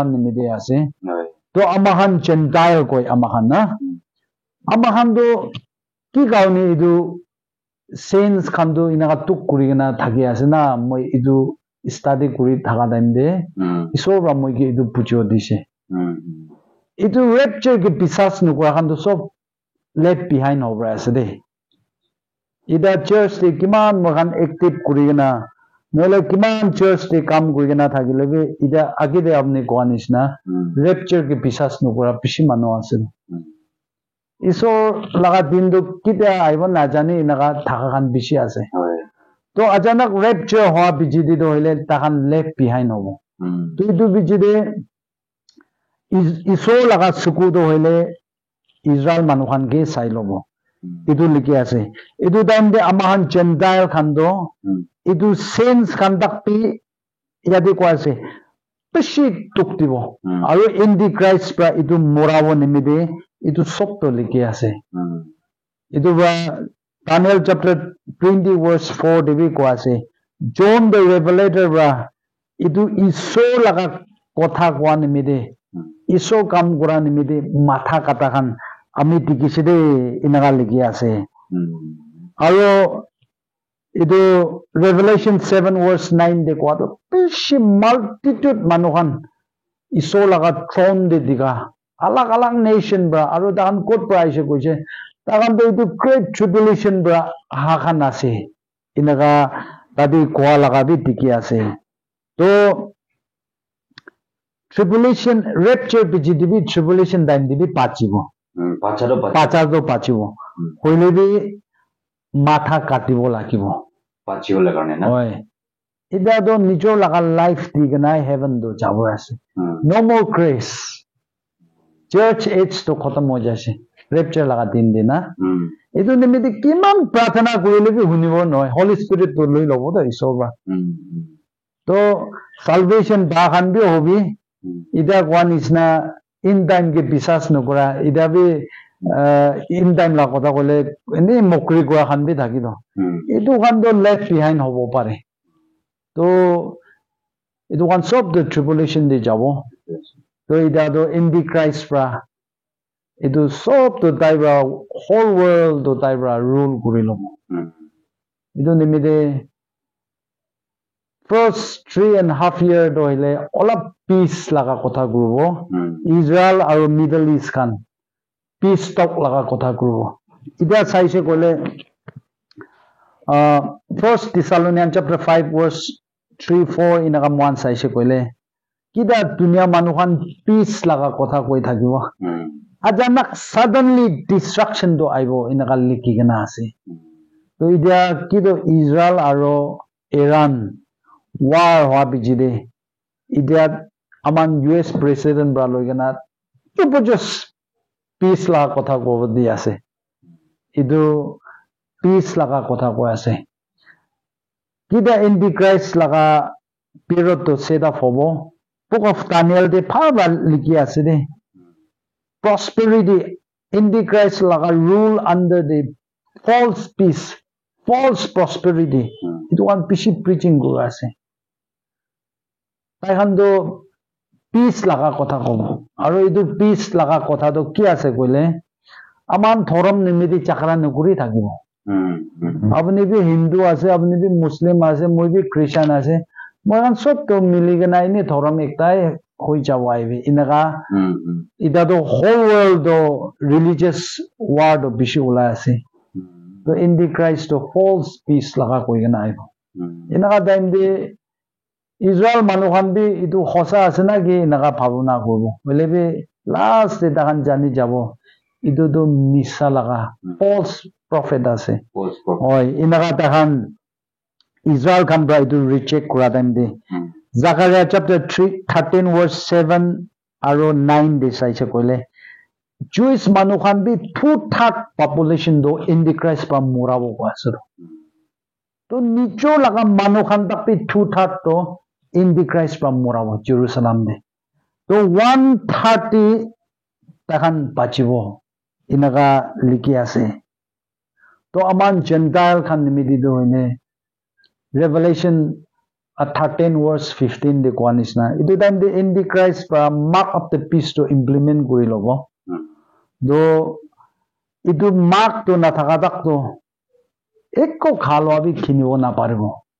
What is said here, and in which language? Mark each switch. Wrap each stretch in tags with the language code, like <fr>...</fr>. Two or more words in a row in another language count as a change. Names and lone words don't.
<nag>nimide ase to amahan Gentile koi amahan na amahan do ki kauni itu saints khan do ina tuk kuri na thaki ase na moi itu study kuri thaka time de isor bra moi ke itu pujo dise itu rapture ke pisas nukura khan do sob left behind over ase de ida church te kiman mohan active kuri na nole kiman church te kam kuri na thakile be ida age de apni koanis na rapture ke pisas nukura pishi mano ase isor laga din do kite aibon na jani inaga thaka khan bishi ase to achanak rapture hoa bijidi do hile takan</nag> <en>left behind</en> <nag>hobo to itu bijide isor laga suku do hile Israel manukhan ke sai lobo itu liki ase itu time de amahan Gentile khan do itu saints khan dakpi yadi ko ase pishi tuktibo aru antichrist pra itu morabo nimide itu sob to liki ase itu ba Daniel</nag> <en>chapter 20 verse 4</en> <nag>de bi ko ase John the Revelator bra itu iso laga kotha kwa nimide iso kam kora nimide matha kata khan ami tikise de inaga liki ase aro itu Revelation 7 verse 9 de ko to pishi multitude manukhan iso laga throne de diga alag alag nation bra aro dan kot price koise takan to itu</nag> <en>great tribulation</en> <nag>bra ha khan ase inaga tadi kwa laga bi tiki ase to</nag> <en>tribulation rapture</en> <nag>bijidibi</nag> <en>tribulation time</en> <nag>dibi pachibo pachibo hoile bi matha katibo lakibo pachibole karone na hoy ida do nijo laga life digna heaven do jabo ase</nag> <en>no more grace church age</en> <nag>to khatam ho jase rapture laga din dina itu nimidi kiman prarthana korile bi hunibo noy</nag> <en>holy spirit</en> <nag>to loi lobo to isor ba to salvation ba khan bi hobi ida one is na</nag> <en>in time</en> <nag>ke bisas nokora ida bi</nag> <en>in time</en> <nag>la kotha kole eni mokri kora khan bi thaki do itu khan do</nag> <en>left behind</en> <nag>hobo pare to itu khan sob</nag> <en>the tribulation</en> <nag>de jabo to ida do antichrist pra itu sob to taibra</nag> <en>whole world</en> <nag>to taibra rule kuri lobo itu nimide</nag> <en>first 3.5 year</en> <nag>do hile olap peace laga kotha gurubo Israel aru Middle East khan</nag> <en>peace talk</en> <nag>laga kotha gurubo ida saise kole first Thessalonians chapter 5 verse 3-4 inaga man saise kole kida dunia manukhan peace laga kotha koi thakibo ajanak</nag> <en>suddenly destruction</en> <nag>do aibo inaga liki gena ase to ida kido Israel aru Iran war hoa bijide ida aman</nag> <en>US president</en> <nag>bra loigena to</nag> <en>just peace</en> <nag>la kotha ko di ase idu peace laga kotha ko ase kida antichrist laga period to</nag> <en>set up</en> <nag>hobo book of Daniel de phaba liki ase de prosperity antichrist laga</nag> <en>rule under the false peace false prosperity it one</en> <nag>pishi preaching go ase tai han do peace laga kotha kobo aru itu peace laga kotha do ki ase koile aman thorom nimidi chakra nukuri thakibo apni bi hindu ase apni bi muslim ase moi bi christian ase moi kan sob to mili gena ini thorom ektai hoi jawai bi inaga ida do</nag> <en>whole world</en> <nag>do</nag> <en>religious war</en> <nag>do bishi ula ase to antichrist to</nag> <en>false peace</en> <nag>laga koi gena aibo inaga time de Israel manukhan bi itu khosa ase na ki inaga bhavuna korbo bole bi last de dakan jani jabo itu do misa laga</nag> <en>false prophet</en> <nag>ase hoy inaga dakan Israel khan bra itu reject kora time de Zechariah</nag> <en>chapter 13 verse 7</en> <nag>aru 9 de saise koile Jewish manukhan bi 2/3 population do antichrist pa morabo ko ase to nicho laga manukhan tak bi 2/3 to antichrist pa morabo Jerusalem de to 130 takan bachibo inaga liki ase to aman gentile khan nimidi do ine revelation 13 verse 15 de kwanisna itu time de antichrist pa</nag> <en>mark of the beast</en> <nag>to implement kuri lobo do itu mark to na thaka tak to ekko khalo abi khinibo na paribo</nag>